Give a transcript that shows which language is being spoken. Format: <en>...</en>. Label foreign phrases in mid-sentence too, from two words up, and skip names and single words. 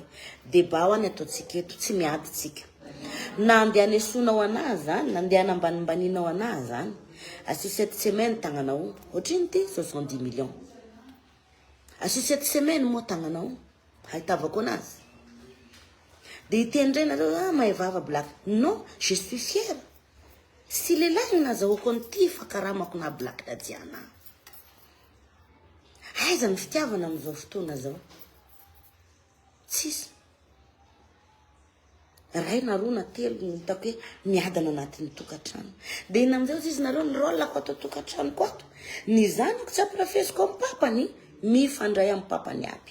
<mg>Débat ho any ataontsika eto, tsy miady tsika. Na andeha hanesoanao anazy zany, na andeha hanambanimbanianao anazy zany, asio 7 semaines tagnanao, ohatriny ty 70 millions. Asio 7 semaines moa tagnanao, haitavako anazy. De itendray nareo, mahay vava black.</mg> <fr>Non, je suis fière.</fr> <mg>Si lehilahy nazahoako an'ity fa karamako na black dadiana. Aiza ny fitiavana amin'izao fotoana zao? Tsisy. Ray na roa na telo hitako hoe miadana anatin'ny tokantrano. De ina amin'izay izy nareo ny rôlako ato tokantranoko ato. Ny zanako tsy amparafesiko amin'ny papany, mifandray amin'ny papany aby.</mg>